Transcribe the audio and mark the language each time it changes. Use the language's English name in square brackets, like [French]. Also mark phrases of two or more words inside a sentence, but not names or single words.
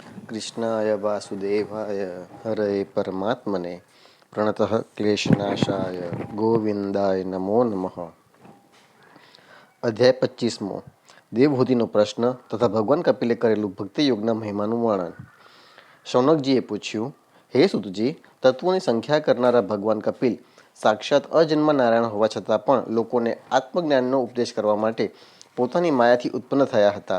[Sanskrit] कृष्णाय वासुदेवाय हरे परमात्मने प्रणतः क्लेशनाशाय गोविंदाय नमो नमः। [Gujarati] અધ્યાય 25મો દેવહૂતિનો પ્રશ્ન તથા ભગવાન કપિલે કરેલું ભક્તિ યોગના મહિમાનું વર્ણન। શૌનકજીએ પૂછ્યું, હે સુતજી, તત્વોની સંખ્યા કરનારા ભગવાન કપિલ સાક્ષાત અજન્મ નારાયણ હોવા છતાં પણ લોકોને આત્મજ્ઞાનનો ઉપદેશ કરવા માટે પોતાની માયાથી ઉત્પન્ન થયા હતા।